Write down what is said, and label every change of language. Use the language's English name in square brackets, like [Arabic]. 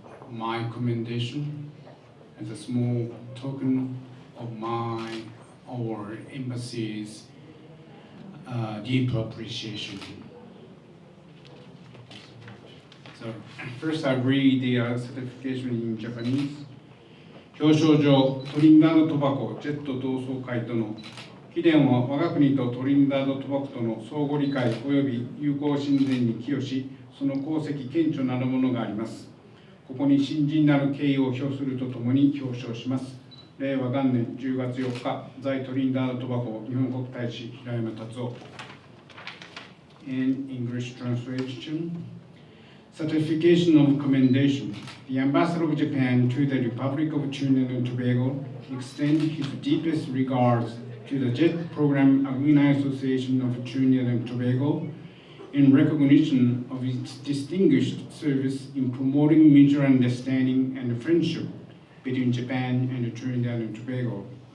[English] my commendation as a small token of our embassy's deep appreciation. So first I'll read the certification in Japanese. [Japanese] 表彰状トリニダード・トバゴジェット同窓会との貴殿は我が国とトリニダード・トバゴとの相互理解及び友好親善に寄与し、その功績顕著なるものがあります。ここに新人なる敬意を表するとともに表彰します。令和元年10月4日、在トリニダード・トバゴ日本国大使平山達夫。 [English] In English translation, certification of commendation. The Ambassador of Japan to the Republic of Trinidad and Tobago extends his deepest regards to the JET Program Alumni Association of Trinidad and Tobago in recognition of its distinguished service in promoting mutual understanding and friendship between Japan and Trinidad and Tobago.